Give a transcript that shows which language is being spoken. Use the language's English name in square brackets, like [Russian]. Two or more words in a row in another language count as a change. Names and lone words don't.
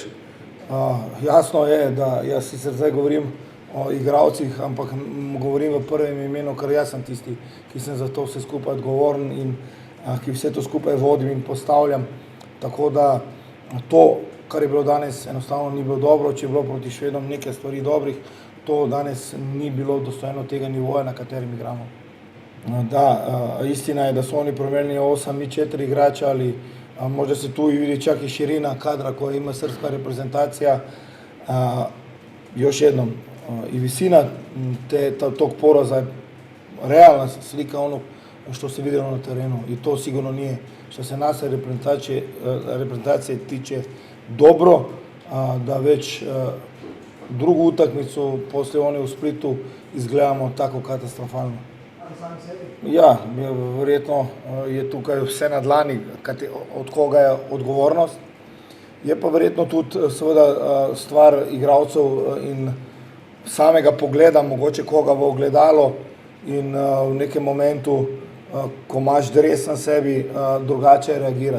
[Slovenian] Jasno je, da jaz sicer zdaj govorim o igralcih, ampak govorim v prvem imenu, ker jaz sem tisti, ki sem za to vse skupaj odgovoren in ki vse to skupaj vodim in postavljam. Tako da to, kar je bilo danes, enostavno ni bilo dobro. Če je bilo proti Švedom nekaj stvari dobrih, to danes ni bilo dostojno tega nivoja, na katerem igramo. [Croatian] Da, istina je, da so oni promenili 8, mi 4 igrača, ali možda se tu vidi čak i širina kadra koja ima srpska reprezentacija. Još jednom, i visina tog poraza je realna slika onog što se vidjelo na terenu i to sigurno nije, što se nas reprezentacije tiče, dobro, da već drugu utakmicu poslije one u Splitu izgledamo tako katastrofalno. [Slovenian] Ja, verjetno je tukaj vse na dlani, od koga je odgovornost. Je pa verjetno tudi seveda stvar igralcev in samega pogleda, mogoče koga v ogledalo in v nekem momentu, ko imaš dres na sebi, drugače reagirati.